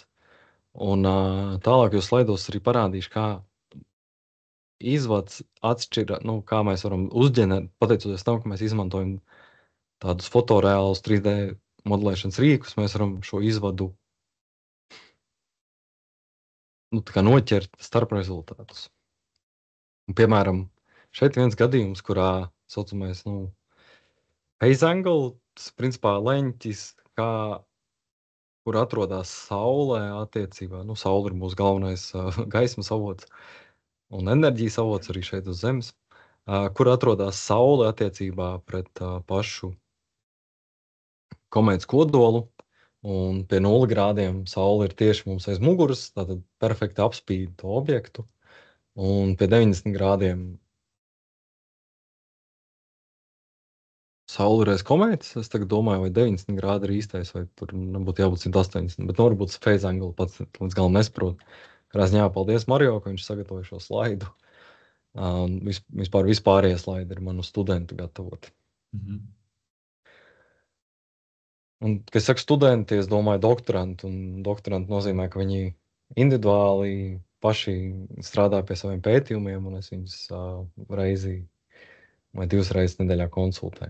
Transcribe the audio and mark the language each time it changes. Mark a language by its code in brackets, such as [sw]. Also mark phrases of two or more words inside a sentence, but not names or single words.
[lv] Un tālākajos slaidos arī parādīšu, kā izvads atšķira, kā mēs varam uzģenerēt, pateicoties tam, ka mēs izmantojam tādus fotoreālus 3D modelēšanas rīkus, mēs varam šo izvadu noķert starp rezultātus. Un, piemēram, šeit viens gadījums, kurā saucamais [en] phase angle, [lv] tas principā leņķis, kur atrodas saulē attiecībā. Saule ir mūsu galvenais gaismas avots un enerģijas avots arī šeit uz Zemes, kur atrodas saule attiecībā pret pašu komētas kodolu. Un pie 0 grādiem saule ir tieši mums aiz muguras, tātad perfekti apspīd to objektu. Un pie 90 grādiem saule ir aiz komētas. Es tagad domāju, vai 90 grādi ir īstais, vai tur nebūtu jābūt 180. Bet varbūt tas [en] phase angle [lv] pats līdz galam nesaprot. Krāsņā, paldies Mario, ka viņš sagatavoja šo slaidu. Vispārējie slaidi ir manu studentu gatavoti. Un, kad es saku studenti, es domāju doktoranti. Un doktoranti nozīmē, ka viņi individuāli paši strādā pie saviem pētījumiem, un es viņus reizi vai 2 reizes nedēļā konsultēju.